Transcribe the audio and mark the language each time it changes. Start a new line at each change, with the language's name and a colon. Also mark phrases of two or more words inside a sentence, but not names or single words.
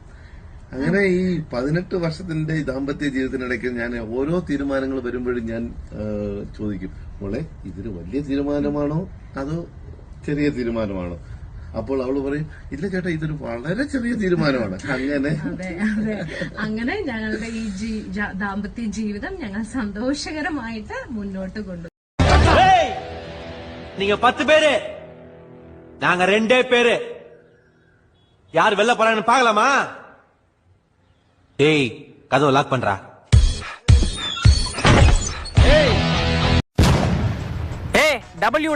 Malayalam: അങ്ങനെ ഈ 18 വർഷത്തിന്റെ ദാമ്പത്യ ജീവിതത്തിനിടയ്ക്ക് ഞാൻ ഓരോ തീരുമാനങ്ങൾ വരുമ്പോഴും ഞാൻ ചോദിക്കും, മോളെ ഇതൊരു വലിയ തീരുമാനമാണോ അതോ ചെറിയ തീരുമാനമാണോ? അപ്പോൾ അവള് പറയും, ഇല്ല ചേട്ടാ ഇതൊരു വളരെ ചെറിയ തീരുമാനമാണ്. അങ്ങനെ ഞങ്ങളുടെ ഈ ദാമ്പത്യ ജീവിതം ഞങ്ങൾ സന്തോഷകരമായിട്ട് മുന്നോട്ട് കൊണ്ടു.
Tamil: நீங்க 10 பேரு, நாங்க 2 பேரு. யார் வெளில போறாங்கன்னு பாக்கலாமா? ஏய், கதவை லாக் பண்றா. ஏய் டபிள்யூடா.